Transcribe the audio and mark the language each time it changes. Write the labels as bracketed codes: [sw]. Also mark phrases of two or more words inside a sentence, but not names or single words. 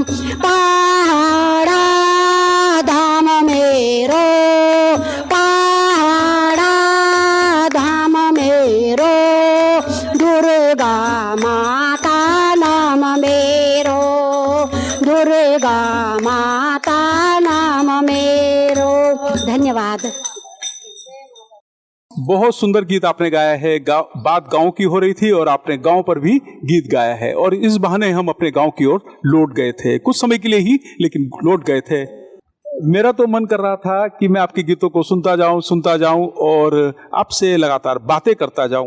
[kfy] पहाड़ा धाम मेरो, पहाड़ा धाम मेरो, दुर्गा माता नाम मेरो, दुर्गा माता नाम मेरो। [hi] धन्यवाद। बहुत सुंदर गीत आपने गाया है। बात गांव की हो रही थी और आपने गांव पर भी गीत गाया है और इस बहाने हम अपने गांव की ओर लौट गए थे, कुछ समय के लिए ही लेकिन लौट गए थे। मेरा तो मन कर रहा था कि मैं आपके गीतों को सुनता जाऊं और आपसे लगातार बातें करता जाऊं।